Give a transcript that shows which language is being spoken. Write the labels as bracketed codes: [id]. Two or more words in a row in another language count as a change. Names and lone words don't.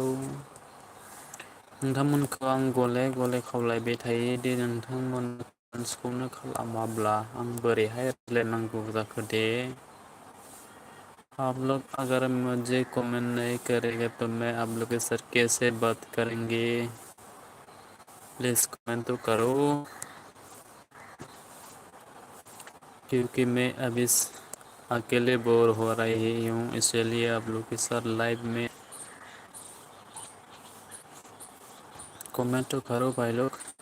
[brx] नोंथांमोनखौ आं गले गले खावलायबाय थायोदि नोंथांमोन कमेन्टसखौनो खालामाब्ला आं बोरैहाय रायज्लायनांगौ जाखो दे। [hi] आप लोग अगर मुझे कमेंट नहीं करेंगे तो मैं आप लोग के साथ कैसे बात करेंगे? प्लीज़ कमेंट तो करो। क्योंकि मैं अभी अकेले बोर हो रही हूँ इसलिए आप लोग के साथ लाइव में कमेंट तो करो भाई लोग।